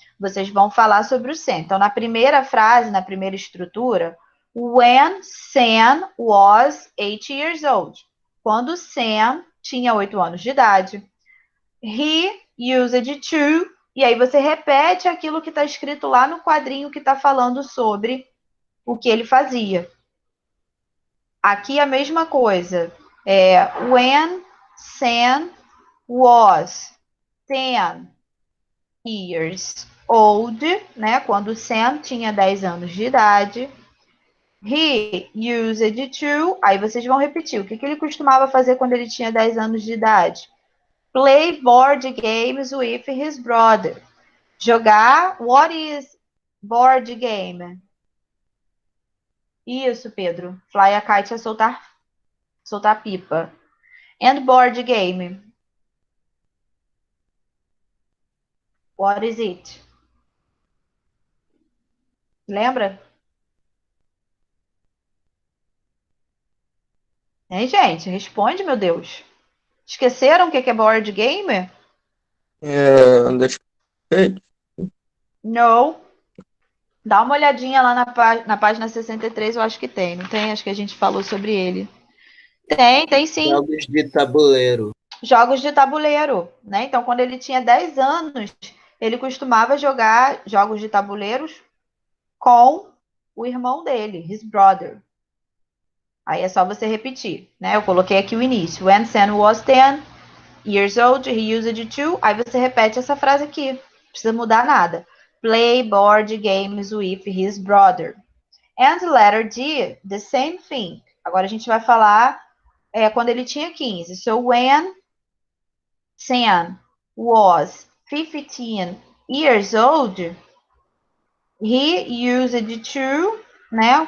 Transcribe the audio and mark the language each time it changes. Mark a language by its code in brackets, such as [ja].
[pt] Vocês vão falar sobre o Sam. Então, na primeira frase, na primeira estrutura, [en] when Sam was 8 years old. [pt] Quando Sam tinha 8 anos de idade. [en] He used to. [pt] E aí você repete aquilo que está escrito lá no quadrinho que está falando sobre o que ele fazia. Aqui a mesma coisa. [en] When Sam was 10 years old, né? [pt] Quando Sam tinha 10 anos de idade. [en] He used to. [pt] Aí vocês vão repetir. O que ele costumava fazer quando ele tinha 10 anos de idade? [en] Play board games with his brother. [pt] Jogar. [en] What is board game? [pt] Isso, [en] Pedro. Fly a kite [pt] é soltar pipa. [en] And board game. What is it? [pt] Lembra? Hein, gente? Responde, meu Deus. Esqueceram o que é board game? Deixa eu... Não. Dá uma olhadinha lá na página 63, eu acho que tem. Não tem? Acho que a gente falou sobre ele. Tem sim. Jogos de tabuleiro. Jogos de tabuleiro, né? Então, quando ele tinha 10 anos, ele costumava jogar jogos de tabuleiros com o irmão dele, [en] his brother. [pt] Aí é só você repetir, né? Eu coloquei aqui o início. [en] When Sam was 10 years old, he used to. [pt] Aí você repete essa frase aqui. Não precisa mudar nada. [en] Play board games with his brother. And letter D, the same thing. [pt] Agora a gente vai falar quando ele tinha 15. [en] So when Sam was 15 years old, he used to, né?